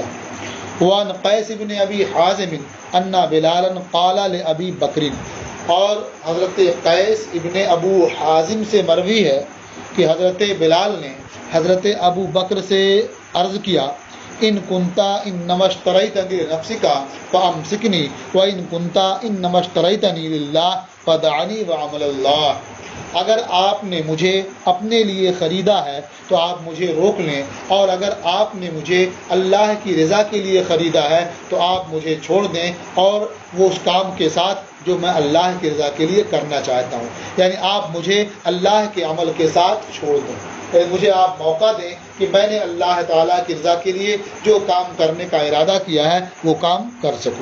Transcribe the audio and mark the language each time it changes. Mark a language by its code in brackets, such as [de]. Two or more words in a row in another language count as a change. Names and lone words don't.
[ar] وعن قیس بن ابی حازم ان بلالا قال لابی بکر، [ur] اور حضرت قیس ابن ابو حازم سے مروی ہے کہ حضرت بلال نے حضرت ابو بکر سے عرض کیا، [ar] ان کنتا انما اشتریتنی لنفسک فامسکنی وان کنتا انما اشتریتنی للہ فدعنی وعمل اللہ، [ur] اگر آپ نے مجھے اپنے لیے خریدا ہے تو آپ مجھے روک لیں، اور اگر آپ نے مجھے اللہ کی رضا کے لیے خریدا ہے تو آپ مجھے چھوڑ دیں، اور وہ اس کام کے ساتھ جو میں اللہ کی رضا کے لیے کرنا چاہتا ہوں، یعنی آپ مجھے اللہ کے عمل کے ساتھ چھوڑ دیں، یعنی مجھے آپ موقع دیں کہ میں نے اللہ تعالیٰ کی رضا کے لیے جو کام کرنے کا ارادہ کیا ہے وہ کام کر سکوں۔